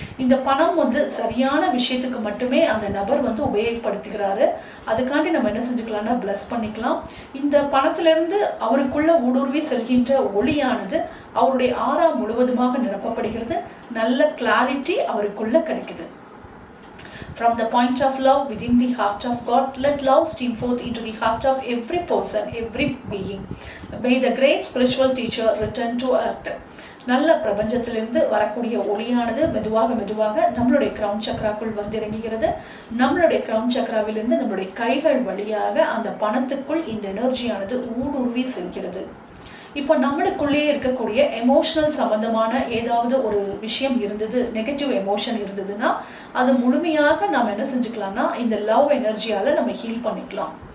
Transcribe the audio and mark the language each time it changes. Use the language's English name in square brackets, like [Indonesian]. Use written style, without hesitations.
[Tamil] இந்த பணம் வந்து சரியான விஷயத்துக்கு மட்டுமே அந்த நபர் வந்து உபயோகப்படுத்துகிறாரு. அதுக்காண்டி நம்ம என்ன செஞ்சுக்கலாம்னா பிளஸ் பண்ணிக்கலாம். இந்த பணத்திலிருந்து அவருக்குள்ள ஊடுருவி செல்கின்ற ஒளியானது அவருடைய ஆறா முழுவதுமாக நிரப்பப்படுகிறது. நல்ல கிளாரிட்டி அவருக்குள்ள கிடைக்குது. [English] From the point of love within the heart of God, let love stream forth into the heart of every person, every being. May the great spiritual teacher return to earth. [Tamil] நல்ல பிரபஞ்சத்திலிருந்து வரக்கூடிய ஒளியானது மெதுவாக மெதுவாக நம்மளுடைய crown சக்கராக்குள் வந்து இறங்குகிறது. நம்மளுடைய crown சக்கராவிலிருந்து நம்மளுடைய கைகள் வழியாக அந்த பணத்துக்குள் இந்த எனர்ஜியானது ஊடுருவி செல்கிறது. இப்போ நம்மளுக்குள்ளேயே இருக்கக்கூடிய எமோஷனல் சம்பந்தமான ஏதாவது ஒரு விஷயம் இருந்தது, நெகட்டிவ் எமோஷன் இருந்ததுன்னா அது முழுமையாக நாம் என்ன செஞ்சுக்கலாம்னா இந்த லவ் எனர்ஜியால் நம்ம ஹீல் பண்ணிக்கலாம்.